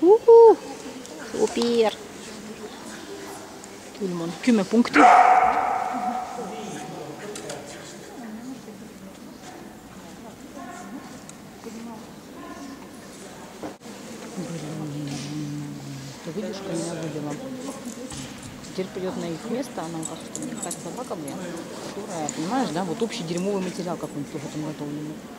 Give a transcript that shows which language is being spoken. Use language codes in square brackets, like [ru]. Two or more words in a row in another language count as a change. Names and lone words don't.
[ru] Супер. [et] Külm on 10 punkti. [ru] Ты видишь, что меня выбило. Теперь придет на их место, она кажется, мне какая-то собака, блин, которая, понимаешь, да, вот общий дерьмовый материал какой-нибудь тоже там готовленный.